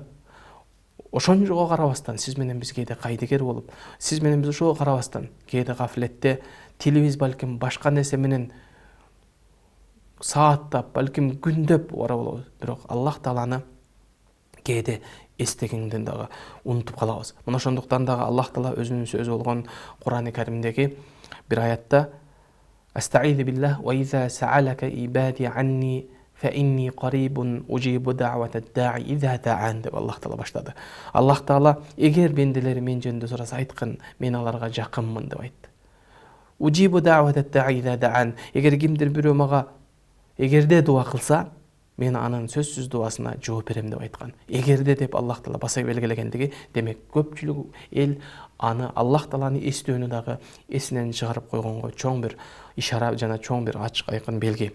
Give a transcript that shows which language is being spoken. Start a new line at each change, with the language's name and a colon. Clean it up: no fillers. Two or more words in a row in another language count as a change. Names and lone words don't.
Kyrgyz: Ошонжого карабастан сиз менен биз кээде кайдыгер болуп, сиз менен биз ошого карабастан кээде гафлетте тилибиз балким башка нерсе менен сааттап, балким күндөп ора болобуз. Бирок Аллах Тааланы кээде эстегенден дагы унутуп калабыз. Мына ошондуктан дагы Аллах Таала өзүнүн сөзү болгон Кур'ани Каримдеги бир аятта
Arabic: أستعيذ بالله وإذا سألك عبادي عني فإني قريب أجيب دعوة الداع إذا دعان
Kyrgyz: деп Аллах Таала баштады. Аллах Таала эгер бенделери мен жөнүндө сураса айткын, мен аларга жакынмын деп айтты.
Arabic: أجيب دعوة الداع إذا دعان,
Kyrgyz: эгер кимдир бирөө мага эгерде дуа кылса, мен анын сөзсүз дуасына жооп берем деп айткан. Эгерде деп Аллах Таала баса белгилегендиги, демек көпчүлүк эл аны Аллах Тааланы эстөөнү дагы эсинен чыгарып койгонго чоң бир ишара жана чоң бир ачык айкын белги.